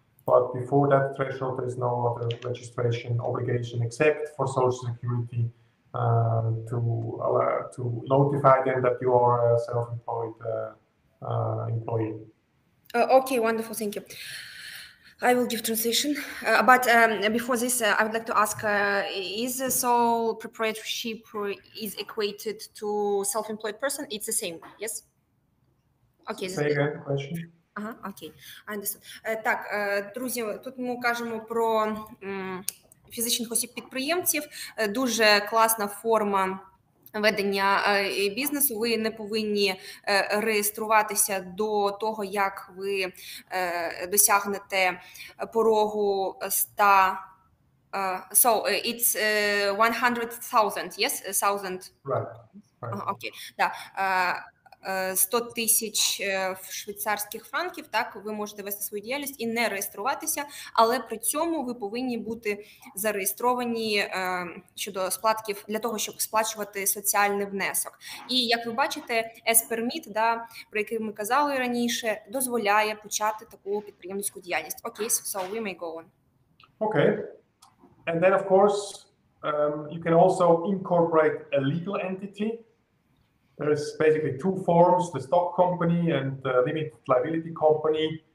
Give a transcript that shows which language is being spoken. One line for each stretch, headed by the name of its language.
English: But before that threshold, there is no other registration obligation except for Social Security to notify them that you are a self-employed employee. Okay, wonderful, thank you. I will give translation, but before this, I would like to ask: is the sole proprietorship is equated to self-employed person? It's the same, yes? Okay. Say again the question.
Ukrainian: Ага, окей, так, друзі, тут ми кажемо про фізичних осіб-підприємців. Дуже класна форма ведення бізнесу. Ви не повинні реєструватися до того, як ви досягнете порогу 100.
English: So it's 100,000, yes? 1,000. Right.
Ukrainian: Окей, да. 100 тисяч швейцарських франків, так, ви можете вести свою діяльність і не реєструватися, але при цьому ви повинні бути зареєстровані щодо сплатків для того, щоб сплачувати соціальний внесок. І, як ви бачите, S-Permit, да, про який ми казали раніше, дозволяє почати таку підприємницьку діяльність.
English: Окей, so we may go on. Okay. And then, of course, you can also incorporate a legal entity. There's basically two forms, the stock company and the limited liability company.